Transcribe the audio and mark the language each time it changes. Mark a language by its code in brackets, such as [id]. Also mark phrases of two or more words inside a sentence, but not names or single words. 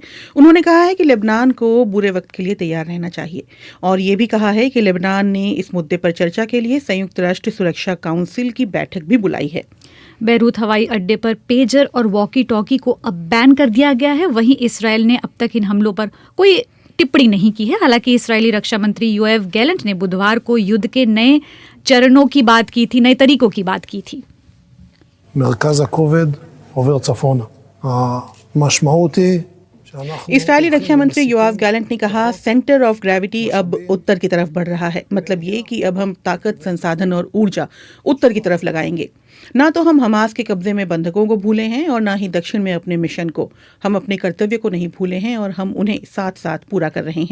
[hi] उन्होंने कहा है कि लेबनान को बुरे वक्त के लिए तैयार रहना चाहिए और ये भी कहा है कि लेबनान ने इस मुद्दे पर चर्चा के लिए संयुक्त राष्ट्र सुरक्षा काउंसिल की बैठक भी बुलाई है। बैरूत हवाई अड्डे पर पेजर और [en] walkie talkie [hi] को अब बैन कर दिया गया है। वहीं इसराइल ने अब तक इन हमलों पर कोई टिप्पणी नहीं की है। हालांकि इस्राएली रक्षा मंत्री योएव गैलेंट ने बुधवार को युद्ध के नए चरणों की बात की थी, नए तरीकों की बात की थी। [he] מרכז הכובד עובר צפונה. המשמעות היא [hi] इस्राएली रक्षा मंत्री योआव गैलेंट ने कहा, [en] center of gravity [hi] अब उत्तर की तरफ बढ़ रहा है। मतलब ये कि अब हम ताकत, संसाधन और ऊर्जा उत्तर की तरफ लगाएंगे। ना तो हम हमास के कब्जे में बंधकों को भूले हैं और ना ही दक्षिण में अपने मिशन को। हम अपने कर्तव्य को नहीं भूले हैं और हम उन्हें साथ साथ पूरा कर रहे हैं।